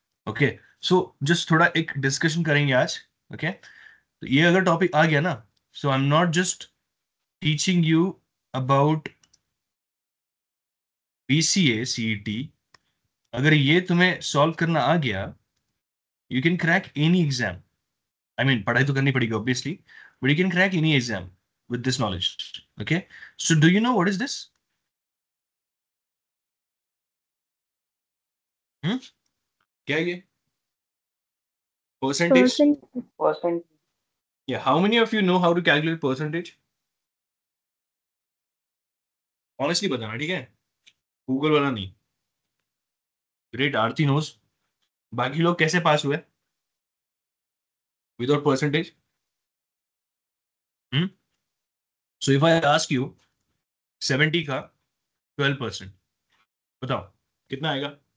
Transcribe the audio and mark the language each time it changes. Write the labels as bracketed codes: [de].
[hi] Okay, so just थोड़ा एक discussion करेंगे आज. ओके, तो ये अगर टॉपिक आ गया ना, सो [en] I am not just teaching you about BCA CET. [hi] अगर ये तुम्हें सॉल्व करना आ गया, [en] You can crack any exam. I mean [hi] पढ़ाई तो करनी पड़ेगी [en] Obviously, but you can crack any exam with this knowledge. Okay, so do you know what is this? [hi] क्या है ये? Percentage? [en] Percent. Yeah, how many of you know how to calculate percentage? [hi] Honestly बताना, ठीक है, Google वाला नहीं. Great, आरती knows. बाकी लोग कैसे पास हुए without percentage? [en] so if I ask you 70 का 12%, [hi] बताओ कितना आएगा?